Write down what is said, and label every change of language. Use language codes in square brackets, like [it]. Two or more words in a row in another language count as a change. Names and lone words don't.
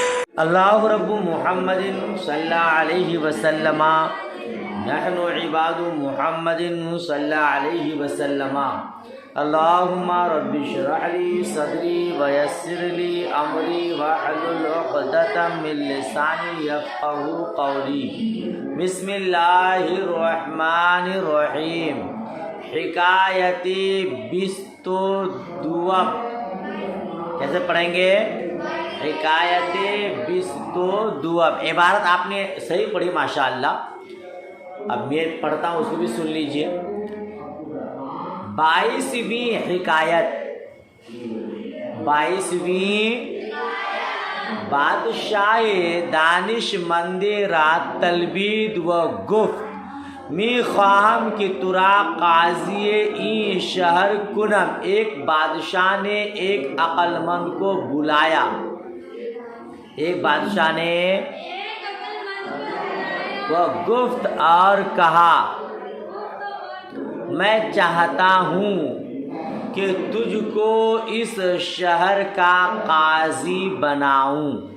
[ar] اللہ رب محمد صلی اللہ علیہ وسلم نحن عباد محمد صلی اللہ علیہ وسلم اللہم رب اشرح لی صدری ویسر لی امری واحلل عقدۃ من لسانی یفقہوا قولی بسم اللہ الرحمن الرحیم [fa] حکایت بیست و دوم [ur] کیسے پڑھیں گے؟ [fa] حکایت بیست و دوم [ur] عبارت آپ نے صحیح پڑھی ماشاءاللہ. اب میں پڑھتا ہوں اس کو بھی سن لیجئے. 22ویں حکایت 22ویں [fa] بادشاہ دانش مند را تلبید و گفت می خواہم کہ ترا قاضی این شہر کنم. [ur] ایک بادشاہ نے ایک عقل مند کو بلایا. ایک بادشاہ نے وہ گفت اور کہا میں چاہتا ہوں کہ تجھ کو اس شہر کا قاضی بناؤں.